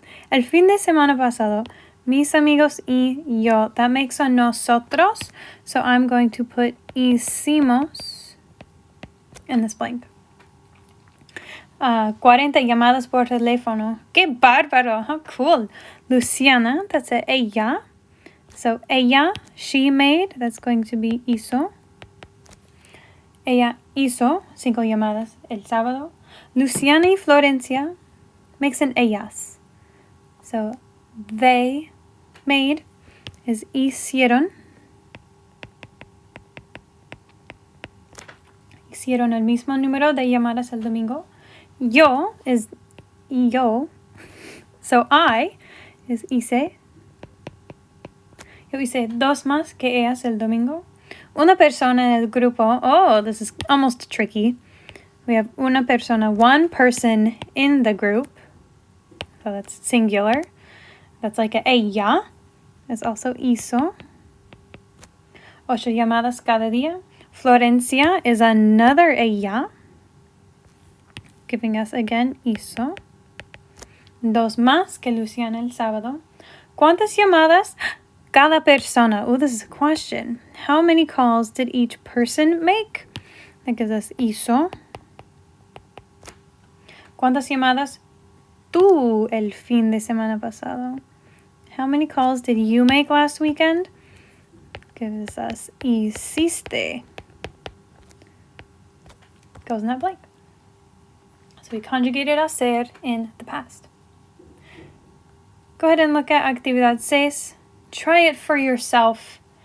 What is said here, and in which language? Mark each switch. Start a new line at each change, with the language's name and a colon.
Spanish: El fin de semana pasado, mis amigos y yo,
English: that makes a nosotros, so I'm going to put hicimos in this blank.
Spanish: 40 llamadas por teléfono. ¡Qué bárbaro!
English: How cool! Luciana, that's a ella. So ella, she made, that's going to be hizo.
Spanish: Ella hizo 5 llamadas el sábado. Luciana y Florencia
English: makes an
Spanish: ellas.
English: So they made is hicieron.
Spanish: Hicieron el mismo número de llamadas el domingo. Yo
English: is
Spanish: yo.
English: So I is
Spanish: hice. Yo hice 2 más que ellas el domingo. Una persona en el grupo.
English: Oh, this is almost tricky. We have una persona, one person in the group. So that's singular. That's like a ella. It's also hizo.
Spanish: 8 llamadas cada día. Florencia
English: is another
Spanish: ella.
English: Giving us again hizo.
Spanish: 2 más que Luciana el sábado. ¿Cuántas llamadas cada persona?
English: Oh, this is a question. How many calls did each person make? That gives us hizo.
Spanish: ¿Cuántas llamadas tú el fin de semana pasado?
English: How many calls did you make last weekend? Gives us hiciste. Goes in that blank. So we conjugated hacer in the past. Go ahead and look at Actividad 6. Try it for yourself.